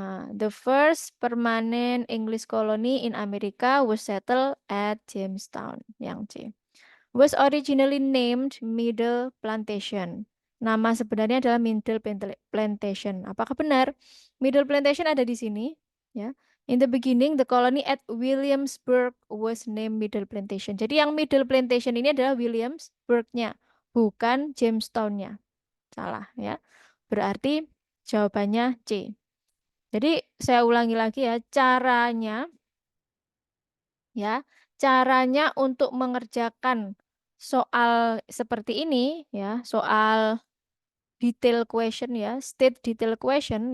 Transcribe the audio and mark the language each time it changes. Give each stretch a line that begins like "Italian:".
English: The first permanent English colony in America was settled at Jamestown.
Indonesian: Yang C.
English: Was originally named Middle Plantation.
Indonesian: Nama sebenarnya adalah Middle Plantation. Apakah benar? Middle Plantation ada di sini, ya.
English: In the beginning, the colony at Williamsburg was named Middle Plantation.
Indonesian: Jadi yang Middle Plantation ini adalah Williamsburg-nya, bukan Jamestown-nya. Salah, ya. Berarti jawabannya C. Jadi saya ulangi lagi ya, caranya untuk mengerjakan soal seperti ini ya, soal detail question ya, state detail question.